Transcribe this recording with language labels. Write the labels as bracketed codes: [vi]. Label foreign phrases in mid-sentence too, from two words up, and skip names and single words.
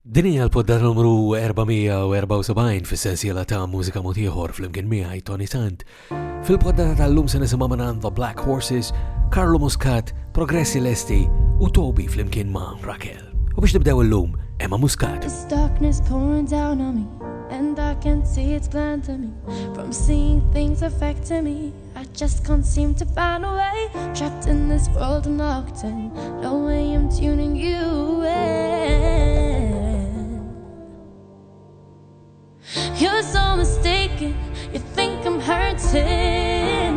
[mt] Din hija l-podda numru 474 fis-sensiela ta' mużika mod ieħor fl-imkien miegħi Tony Sant. Fil-podda tal-lum se nisimgħu minn The Black Horses, Carlo Muscat, Progressi Lesti u Toby fl-imkien ma' Raquel. U biex nibdew illum, Emma Muscat. [en] This darkness pouring down on me, and I can see it's blinding me from seeing things affecting me. I just can't seem to find a way, trapped in this world and locked in. No way I'm tuning you in. You're so mistaken, you think I'm hurting.